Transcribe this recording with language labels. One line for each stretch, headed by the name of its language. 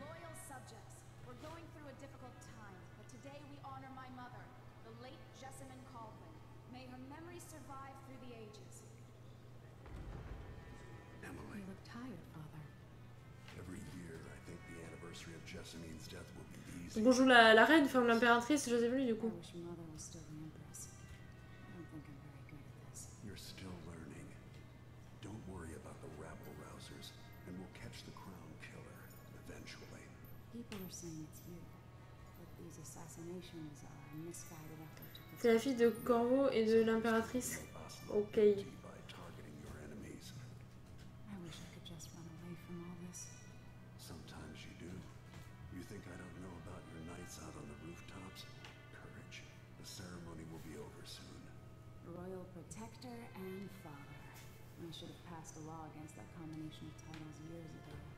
English: Loyal subjects, we're going through a difficult time, but today we honor my mother, the late Jessamine Caldwin. May her memory survive through the ages. Emily. You look tired, Father. Every year, I think the anniversary of Jessamine's death will be easy.
French: Donc on joue la reine, enfin l'impératrice Joséphine du coup.
English: I wish Mother was still the Empress. I don't think I'm very good at this. You're still learning. Don't worry about the rabble-rousers, and we'll catch the crown killer eventually. People are saying it's you, but these assassinations are a misguided effort to protect...
French: C'est la fille de Corvo et de l'impératrice. Ok.
English: By targeting your enemies. I wish I could just run away from all this. Sometimes you do. You think I don't know about your nights out on the rooftops? Courage. The ceremony will be over soon. Royal Protector and Father. I should have passed a law against that combination of titles years ago.